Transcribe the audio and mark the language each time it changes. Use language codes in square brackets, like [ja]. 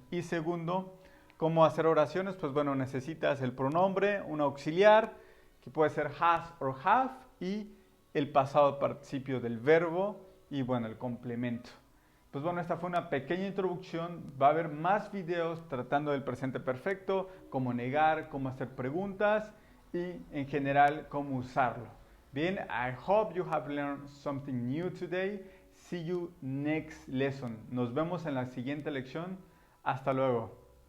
[es] Y segundo, ¿cómo hacer oraciones? Pues bueno, necesitas el pronombre, un auxiliar, que puede ser has or have, y el pasado participio del verbo y bueno, el complemento. Pues bueno, esta fue una pequeña introducción. Va a haber más videos tratando del presente perfecto, cómo negar, cómo hacer preguntas y en general cómo usarlo. [en] Bien, I hope you have learned something new today. See you next lesson. [es] Nos vemos en la siguiente lección. Hasta luego.